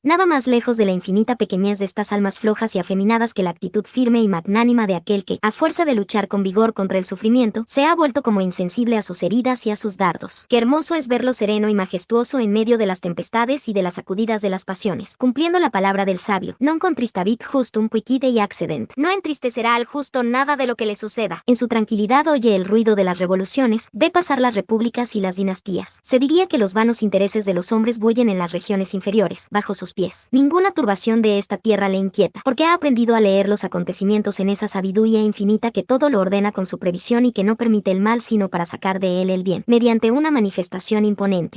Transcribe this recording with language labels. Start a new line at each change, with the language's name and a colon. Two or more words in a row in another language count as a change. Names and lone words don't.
Spanish: Nada más lejos de la infinita pequeñez de estas almas flojas y afeminadas que la actitud firme y magnánima de aquel que, a fuerza de luchar con vigor contra el sufrimiento, se ha vuelto como insensible a sus heridas y a sus dardos. Qué hermoso es verlo sereno y majestuoso en medio de las tempestades y de las sacudidas de las pasiones, cumpliendo la palabra del sabio:
Latin: non contristavit justum quicquid accident.
Spanish: No entristecerá al justo nada de lo que le suceda. En su tranquilidad oye el ruido de las revoluciones, ve pasar las repúblicas y las dinastías. Se diría que los vanos intereses de los hombres bullen en las regiones inferiores, bajo sus pies. Ninguna turbación de esta tierra le inquieta, porque ha aprendido a leer los acontecimientos en esa sabiduría infinita que todo lo ordena con su previsión y que no permite el mal sino para sacar de él el bien, mediante una manifestación imponente.